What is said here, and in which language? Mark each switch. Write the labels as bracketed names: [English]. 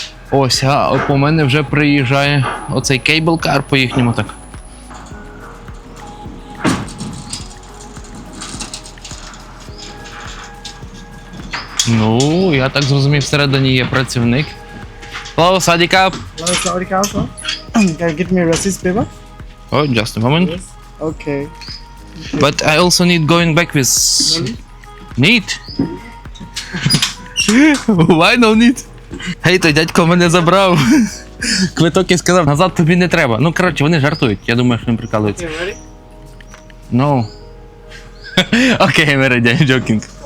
[Ukrainian] Ось, а по мене вже приїжджає оцей кейбл-кар по їхньому так. Ну, я так зрозумів, всередині є працівник. [English] Hello, Sadikap. Hello, Saudi Council. Can you give me a receipt paper? Oh, just a moment. Yes. Okay. But I also need going back with... Need? Why no need? [Ukrainian] Гей, той дядько мене забрав. Квиток і сказав, назад тобі не треба. Ну, коротше, вони жартують. Я думаю, що вони прикалуються. [English] You ready? No. Okay, I'm ready, I'm joking.